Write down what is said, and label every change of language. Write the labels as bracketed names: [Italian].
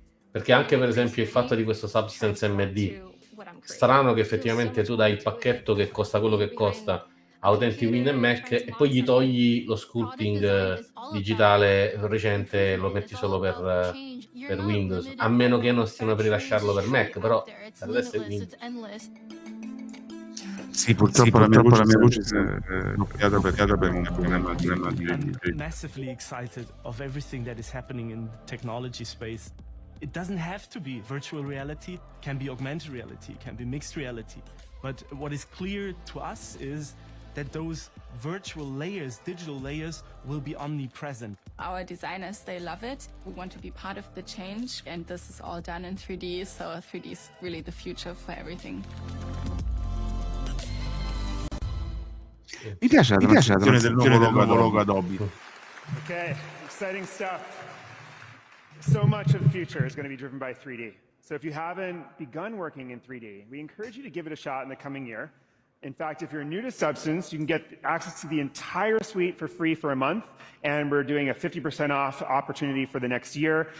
[Italian] Perché anche per esempio il fatto di questo Substance MD, strano che effettivamente tu dai il pacchetto che costa quello che costa a utenti Windows e Mac e poi gli togli lo sculpting digitale recente e lo metti solo per Windows, a meno che non stiano per rilasciarlo per Mac, però per adesso è Windows. Sì, purtroppo la mia voce è blocchiata per un problema di [English] I'm massively excited of everything that is happening in the technology space. It doesn't have to be virtual reality, can be augmented reality, can be mixed reality. But what is clear to us is that those virtual layers, digital layers, will be omnipresent. Our designers, they love it. We want to be part of the change, and this is all done in 3D, so 3D is really the future for everything. [Italian] Mi piace la transizione del nuovo logo Adobe. [English] Okay, exciting stuff. So much of the future is going to be driven by 3D. So if you haven't begun working in 3D, we encourage you to give it a shot in the coming year. In fact, if you're new to Substance, you can get access to the entire suite for free for a month, and we're doing a 50% off opportunity for the next year.